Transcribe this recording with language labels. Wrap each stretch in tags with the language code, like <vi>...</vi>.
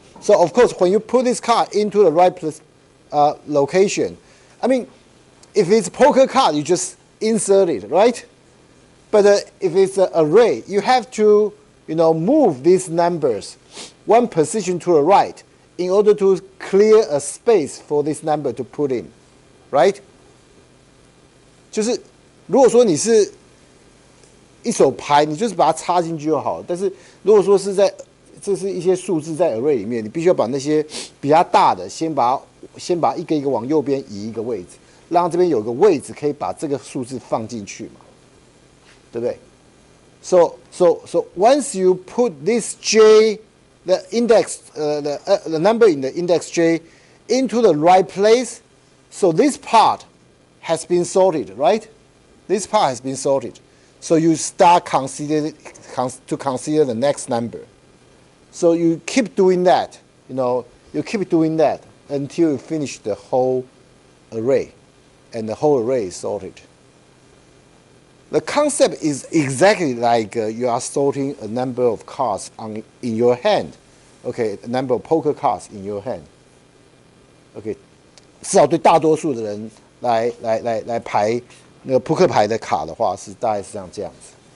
<en>So of course, when you put this card into the right place, location, I mean, if it's a poker card, you just insert it, right? But if it's an array, you have to, move these numbers one position to the right in order to clear a space for this number to put in, right?</en> <zh>就是如果说你是一手牌，你就是把它插进去就好了。但是如果说是这是一些数字在 array 里面，你必须要把那些比较大的先把一个一个往右边移一个位置，让这边有个位置可以把这个数字放进去嘛，对不对 ？</zh> <en>So once you put this j, the index, the number in the index j, into the right place, so this part has been sorted, right? This part has been sorted. So you start consider the next number. So you keep doing that, you keep doing that until you finish the whole array, and the whole array is sorted. The concept is exactly like you are sorting a number of cards in your hand, okay, a number of poker cards in your hand, okay.</en> <zh>至少对大多数的人来排那个扑克牌的卡的话，是大概是像这样子。</zh>